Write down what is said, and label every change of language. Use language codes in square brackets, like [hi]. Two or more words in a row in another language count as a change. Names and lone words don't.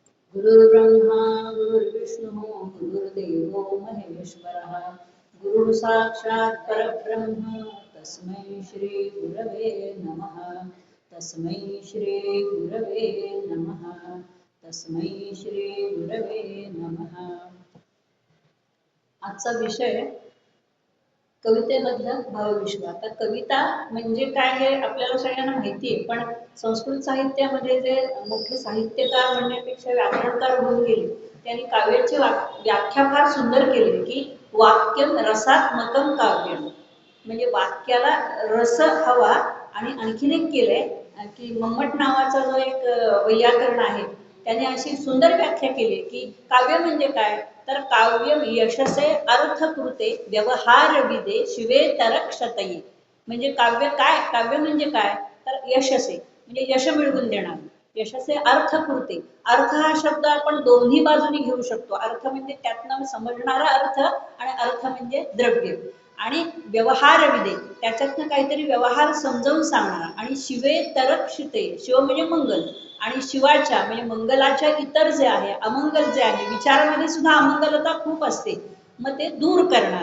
[sa] गुरुर्ब्रह्मा गुरुर्विष्णू गुरुर्देवो महेश्वरः गुरुः साक्षात् परब्रह्म तस्मै श्री गुरवे नमः तस्मै श्री गुरवे नमः तस्मै श्री गुरवे नमः। [mr] आजचा विषय कवितेमधलं भावविश्व। आता कविता म्हणजे काय हे आपल्याला सगळ्यांना माहिती आहे, पण संस्कृत साहित्यामध्ये जे मोठे साहित्यकार म्हणण्यापेक्षा व्याकरणकार होऊन गेले त्यांनी काव्याची व्याख्या फार सुंदर केली की [sa] वाक्यम रसात्मकम काव्यम, [mr] म्हणजे वाक्याला रस हवा। आणि आणखीन एक केलंय की मम्मट नावाचा जो एक वैयाकरण आहे त्याने अशी सुंदर व्याख्या केली की काव्य म्हणजे काय, तर [sa] काव्य यशसे अर्थकृते व्यवहार विदे शिवे तरक्षतये। [mr] म्हणजे काव्य काय, काव्य म्हणजे काय तर यशसे म्हणजे यश मिळवून देणार, [sa] यशसे अर्थकृते। [mr] अर्थ हा शब्द आपण दोन्ही बाजूनी घेऊ शकतो, अर्थ म्हणजे त्यातनं समजणारा अर्थ आणि अर्थ म्हणजे द्रव्य, आणि [sa] व्यवहार विदे [mr] त्याच्यातनं काहीतरी व्यवहार समजावून सांगणार, आणि [sa] शिवे तरक्षिते [mr] शिव म्हणजे मंगल, आणि शिवाच्या म्हणजे मंगलाच्या इतर जे आहे अमंगल जे आहे, विचारामध्ये सुद्धा अमंगलता खूप असते, मग ते दूर करणार।